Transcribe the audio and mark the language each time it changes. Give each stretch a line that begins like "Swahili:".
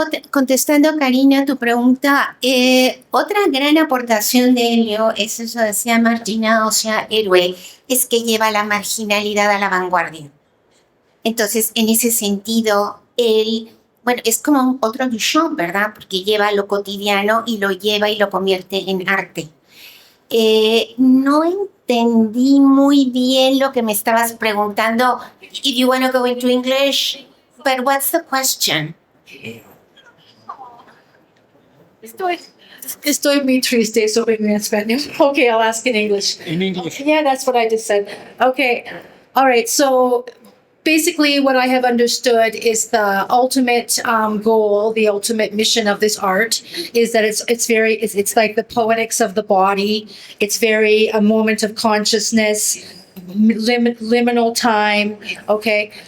Spanish: Contestando, Karina, tu pregunta, otra gran aportación de Helio, es eso decía Martina, o sea, héroe, es que lleva la marginalidad a la vanguardia. Entonces, en ese sentido, él, bueno, es como otro Duchamp, ¿verdad? Porque lleva lo cotidiano y lo lleva y lo convierte en arte. No entendí muy bien lo que me estabas preguntando.
English: If you want to go into English, but what's the question?
Spanish: Estoy muy triste sobre mi español.
English: Okay, I'll ask in English. In English. Yeah, that's what I just said. Okay. All right. So basically, what I have understood is the ultimate goal, the ultimate mission of this art is that it's like the poetics of the body. It's very a moment of consciousness, liminal time. Okay.